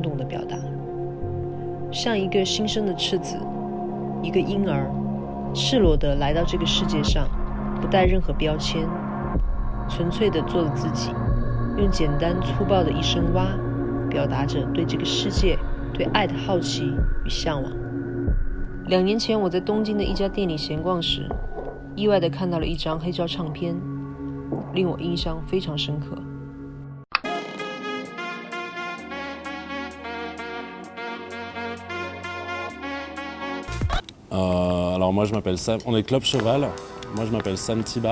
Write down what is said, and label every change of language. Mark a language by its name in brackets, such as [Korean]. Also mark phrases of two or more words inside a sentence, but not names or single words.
[Chinese] 动的表达，像一个新生的赤子，一个婴儿，赤裸地来到这个世界上，不带任何标签，纯粹地做了自己，用简单粗暴的一声蛙，表达着对这个世界、对爱的好奇与向往。2年前，我在东京的一家店里闲逛时，意外地看到了一张黑胶唱片，令我印象非常深刻。 [French] Alors moi je m'appelle Sam, on est Club Cheval, moi je m'appelle Sam Tiba.